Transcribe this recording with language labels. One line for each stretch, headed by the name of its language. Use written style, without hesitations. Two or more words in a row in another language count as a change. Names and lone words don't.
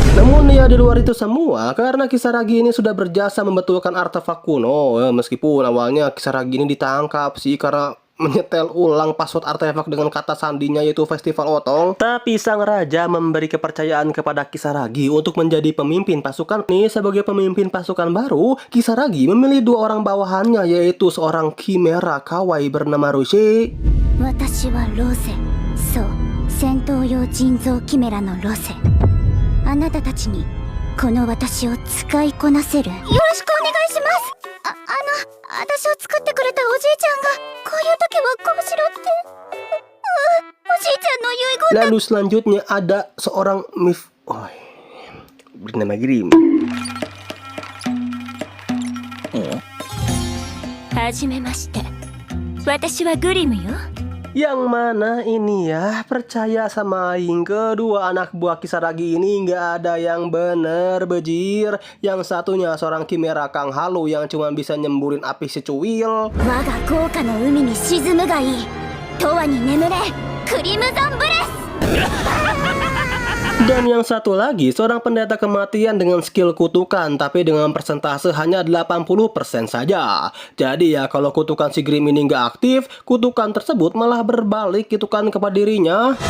Indonesian: Namun ya di luar itu semua, karena Kisaragi ini sudah berjasa membetulkan artefak kuno, meskipun awalnya Kisaragi ini ditangkap sih karena menyetel ulang password artefak dengan kata sandinya yaitu festival otong. Tapi sang raja memberi kepercayaan kepada Kisaragi untuk menjadi pemimpin pasukan. Nih, sebagai pemimpin pasukan baru, Kisaragi memilih dua orang bawahannya, yaitu seorang Chimera kawaii bernama Rose.
Japanese: 私はロゼ。そう、戦闘用人造キメラのロゼ。あなたたちにこの私を使いこなせる。よろしくお願いします。私を作ってくれたおじいちゃんがこういう時はこうしろって。おじいちゃんの遺言。
Indonesian: Lalu selanjutnya ada seorang bernama Grim.
Japanese: はじめまして。私はグリムよ。
Indonesian: Yang mana ini ya, percaya sama aing, kedua anak buah Kisaragi ini nggak ada yang bener bejir. Yang satunya seorang Chimera Kang Halu yang cuma bisa nyemburin api secuil.
Japanese: 我が豪華の海に沈むがいい。永遠に眠れクリムゾンブレス。
Indonesian: Dan yang satu lagi, seorang pendeta kematian dengan skill kutukan, tapi dengan persentase hanya 80% saja. Jadi ya kalau kutukan si Grim ini nggak aktif, kutukan tersebut malah berbalik gitu kan kepada dirinya.